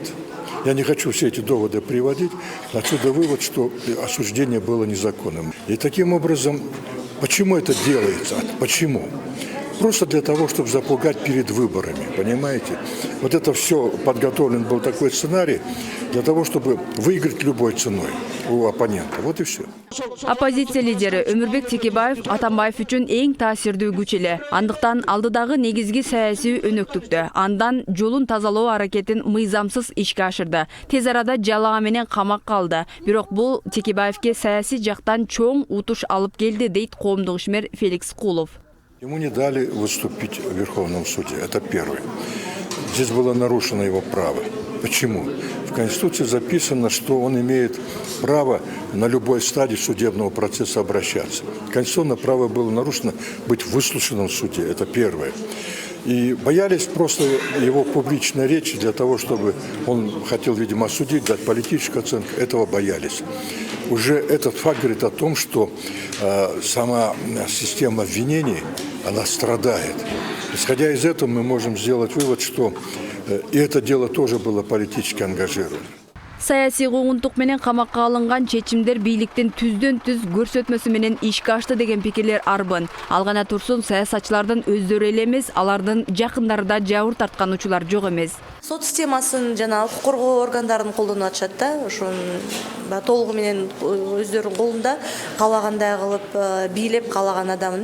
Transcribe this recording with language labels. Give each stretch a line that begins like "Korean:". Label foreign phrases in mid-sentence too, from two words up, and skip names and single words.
Russian: Я не хочу все эти доводы приводить. Отсюда вывод, что осуждение было незаконным. И таким образом, почему это делается? Почему? Просто для того, чтобы запугать перед выборами, понимаете? Вот это все подготовлен был такой сценарий для того, чтобы выиграть любой ценой у оппонента. Вот и все.
Kyrgyz: Оппозиция лидери Өмүрбек Текебаев Атамбаев үчүн эң таасирдүү күч эле. Андыктан алдыдагы негизги саясий өнөктүктү, андан жолун тазалоо аракетин мыйзамсыз ишке ашырды. Тез арада жалаа менен камакка алды. Бирок бул Текебаевке саясий жактан чоң утуш алып келди, дейт коомдук ишмер Феликс Кулов.
Russian: Ему не дали выступить в Верховном суде. Это первое. Здесь было нарушено его право. Почему? В Конституции записано, что он имеет право на любой стадии судебного процесса обращаться. Конституционное право было нарушено быть выслушанным в суде. Это первое. И боялись просто его публичной речи для того, чтобы он хотел, видимо, осудить, дать политическую оценку. Этого боялись. Уже этот факт говорит о том, что сама система обвинений, она страдает. Исходя из этого, мы можем сделать вывод, что и это дело тоже было политически ангажировано.
Kyrgyz: Саясий куугунтук менен камакка алынган чечимдер бийликтин түздөн түз көрсөтмөсү менен ишке ашты деген пикирлер арбын. Ал гана турсун, саясатчылардын өздөрү эле эмес, алардын жакындары да жабыр тарткан учурлар жок эмес. Сот системасын жана укук коргоо органдарын колдонуп атышат да, ошон толугу менен өздөрүнүн колунда каалагандай кылып бийлеп каалаган адамын.